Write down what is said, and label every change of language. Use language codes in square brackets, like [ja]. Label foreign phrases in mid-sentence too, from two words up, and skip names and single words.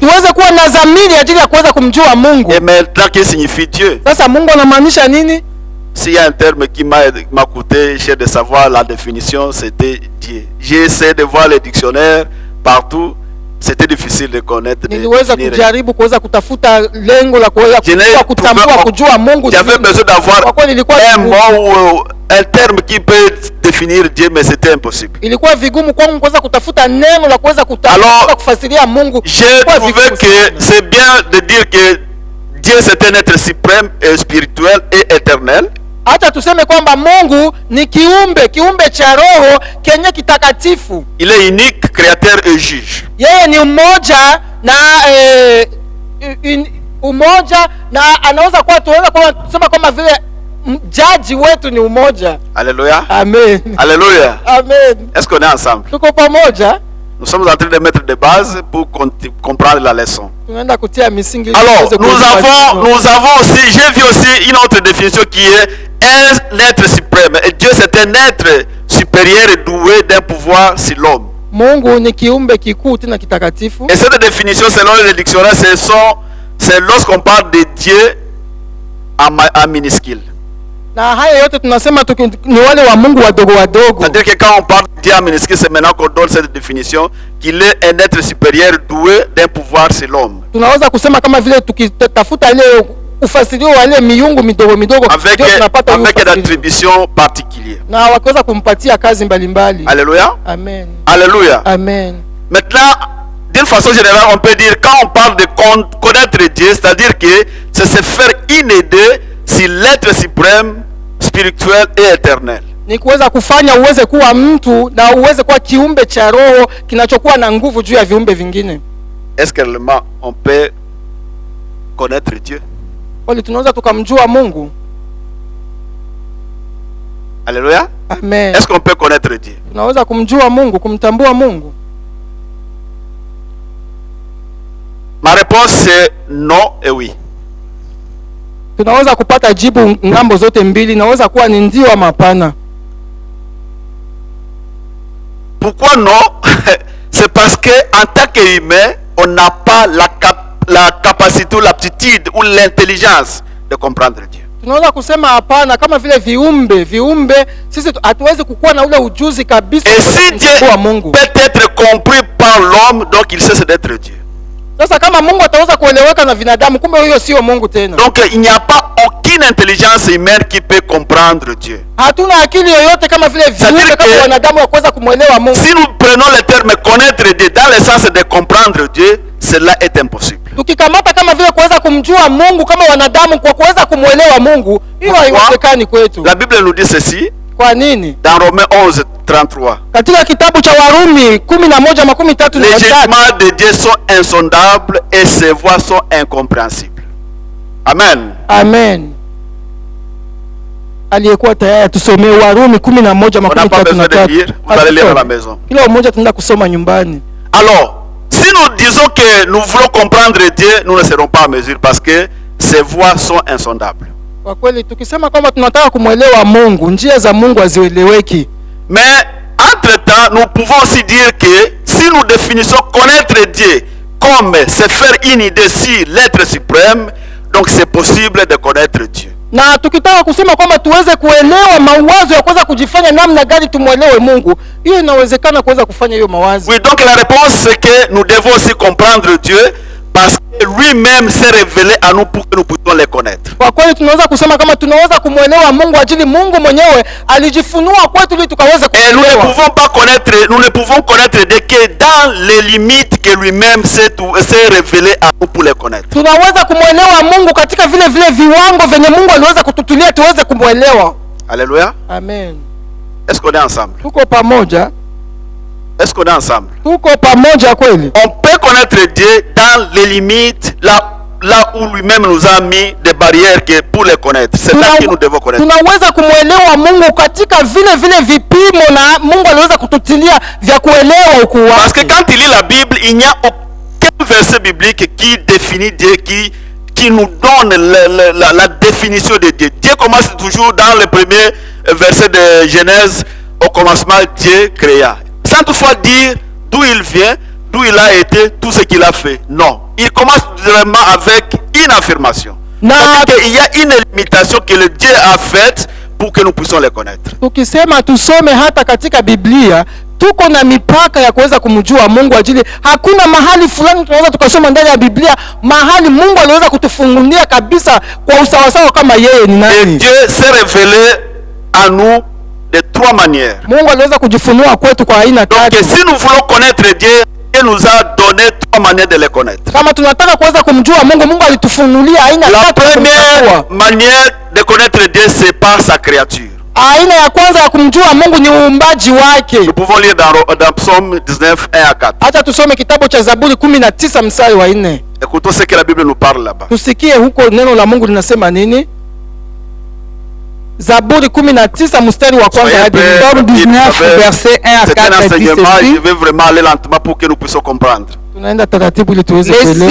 [sw] Tuweze kuwa na dhamiri ajili ya kuweza kumjua Mungu. [fr] Et maintenant, qu'est-ce que signifie Dieu? [sw] Sasa Mungu anamaanisha nini? [fr] S'il y a un terme qui m'a coûté cher de savoir la définition, c'était Dieu. J'ai essayé de voir les dictionnaires partout. C'était difficile de connaître. [sw] Niliweza kujaribu kuweza kutafuta lengo la kuweza kutambua kujua Mungu. [fr] J'avais besoin d'avoir un mot ou un terme qui peut définir Dieu, mais c'était impossible. [sw] Ilikuwa vigumu kwangu kuweza kutafuta neno la kuweza kufasiria Mungu. [fr] J'ai trouvé que c'est bien de dire que Dieu c'est un être suprême et spirituel et éternel. [sw] Acha tuseme kwamba Mungu ni kiumbe cha roho kenye kitakatifu. [fr] Il est unique, créateur et juge. [sw] Yeye ni umoja na anaweza kuwa tunaweza kusema kama vile jaji wetu ni umoja. [fr] Alléluia. Amen. Alléluia. Amen. Est-ce qu'on est ensemble? [sw] Tuko pamoja. [fr] Nous sommes en train de mettre des bases pour comprendre la leçon. [sw] Tunaenda kutia misingi. [fr] Alors, nous avons aussi, j'ai vu aussi une autre définition qui est un être suprême. Et Dieu c'est un être supérieur et doué d'un pouvoir sur l'homme. [sw] Mungu ni kiumbe kikuu tena kitakatifu. [fr] Et cette définition selon le dictionnaire, c'est lorsqu'on parle de Dieu en minuscule. [sw] Na haya yote tunasema ni wale wa Mungu wadogo wadogo. [fr] C'est-à-dire que quand on parle de Dieu en minuscule, c'est maintenant qu'on donne cette définition qu'il est un être supérieur doué d'un pouvoir sur l'homme. [sw] Tunaweza kusema kama vile tukitafuta ile ufasirio wa ile miungu midogo [fr] avec des attributions particulières. [sw] Na wakiweza kumpatia kazi mbalimbali. [fr] Alléluia. Amen. Alléluia. Amen. Maintenant, d'une façon générale, on peut dire quand on parle de connaître Dieu, c'est-à-dire que c'est se faire une idée sur l'être suprême, spirituel et éternel. [sw] Ni kuweza kufanya uweze kuwa mtu na uweze kuwa kiumbe cha roho kinachokuwa na nguvu juu ya viumbe vingine. [fr] Est-ce que réellement on peut connaître Dieu? [sw] Wali tunaweza tukamjua Mungu? [fr] Alléluia. Amen. Est-ce qu'on peut connaître Dieu? [sw] Tunaweza kumjua Mungu, kumtambua Mungu? [fr] Ma réponse c'est non et oui. [sw] Tunaweza kupata jibu ngambo zote mbili, naweza kuwa ni ndio ama hapana. [fr] Pourquoi non? C'est parce que en tant qu'humain, on n'a pas la capacité ou l'aptitude ou l'intelligence de comprendre Dieu. [sw] Tunaweza kusema hapana kama vile viumbe sisi hatuwezi kukuwa na ule ujuzi kabisa. [fr] Et si Dieu peut être compris par l'homme, donc il cesse d'être Dieu. [sw] Sasa kama Mungu ataweza kueleweka na binadamu, kumbe huyo sio Mungu tena. [fr] Donc il n'y a pas aucune intelligence humaine qui peut comprendre Dieu. [sw] Hatuna akili yoyote kama vile viumbe kama wanadamu wa kuweza kumwelewa Mungu. [fr] Si nous prenons le terme connaître Dieu dans le sens de comprendre Dieu, cela est impossible. [sw] Tukikamata kama vile kuweza kumjua Mungu kama wanadamu kwa kuweza kumwelewa Mungu, hiyo haiwezekani kwetu. [fr] La Bible nous dit ceci. [sw] Kwa nini? [fr] Dans Romains 11:33. [sw] Katika kitabu cha Warumi 11:33, [fr] les jugements de Dieu sont insondables et ses voies sont incompréhensibles. Amen. Amen. [sw] Aliyekuwa tayari tusomee Warumi 11:33. [fr] Vous allez lire à la maison. [sw] Kila mmoja tunaenda kusoma nyumbani. [fr] Alors, si nous disons que nous voulons comprendre Dieu, nous ne serons pas en mesure parce que ses voies sont insondables. [sw] Kwa kweli tukisema kwamba tunataka kumwelewa Mungu, njia za Mungu hazieleweki. [fr] Mais entre-temps, nous pouvons aussi dire que si nous définissons connaître Dieu comme se faire une idée sur l'être suprême, donc c'est possible de connaître Dieu. [sw] Na tukitaka kusema kwamba tuweze kuelewa mawazo ya kuweza kujifanya namna gani tumwelewe Mungu, hiyo inawezekana kuweza kufanya hiyo mawazo. [fr] Oui, donc la réponse c'est que nous devons aussi comprendre Dieu parce que lui-même s'est révélé à nous pour que nous puissions les connaître. [sw] Kwa kweli tunaweza kusema kama tunaweza kumwelewa Mungu ajili Mungu mwenyewe alijifunua kwetu ili tukaweze kumwelewa. [fr] Et nous ne pouvons connaître Dieu que dans les limites que lui-même s'est révélé à nous pour les connaître. [sw] Tunaweza kumwelewa Mungu katika vile viwango venye Mungu aliweza kututulia tuweze kumwelewa. [fr] Alléluia. Amen. Est-ce qu'on est ensemble? [sw] Tuko pamoja? [fr] Est-ce qu'on est ensemble? [sw] Tuko pamoja kweli? [fr] On peut connaître Dieu dans les limites là où lui-même nous a mis des barrières que pour les connaître. C'est là que nous devons connaître. [sw] Tunaweza kumwelewa Mungu katika vile vipimo na Mungu aliweza kututilia vya kuelewa ukuu wake. [fr] Parce que quand il lit la Bible, il n'y a aucun verset biblique qui définit Dieu, qui nous donne la définition de Dieu. Dieu commence toujours dans le premier verset de Genèse. Au commencement, Dieu créa. Sans toutefois dire d'où il vient, d'où il a été, tout ce qu'il a fait. Non. Il commence vraiment avec une affirmation. Il y a une limitation que le Dieu a faite pour que nous puissions les connaître. [sw] Tukisema tusome hata katika Biblia, tuko na mipaka ya kuweza kumjua Mungu ajili hakuna mahali fulani tunaweza tukasoma ndani ya Biblia mahali Mungu aliweza kutufungulia kabisa kwa usawasawa kama yeye ni nani. [fr] Et Dieu s'est révélé à nous de trois manières. [sw] Mungu aliweza kujifunua kwetu kwa aina tatu. [fr] Donc si nous voulons connaître Dieu, Dieu nous a donné trois manières de le connaître. [sw] Kama tunataka kuweza kumjua Mungu, Mungu alitufunulia aina tatu. [fr] La première manière de connaître Dieu, c'est par sa créature. [sw] Aina ya kwanza ya kumjua Mungu ni uumbaji wake. [fr] Nous pouvons lire dans Psaume 19, 1 à 4. [sw] Acha tusome kitabu cha Zaburi 19 mstari wa 4. [fr] Écoutons ce que la Bible nous parle là-bas. [sw] Tusikie huko neno la Mungu linasema nini? Zaburi 19 mstari wa kwanza hadi [fr] 19 verset 1 à 4. C'est un enseignement, je vais vraiment aller lentement pour que nous puissions comprendre. [sw] Tunaenda taratibu ili tuweze kuelewa.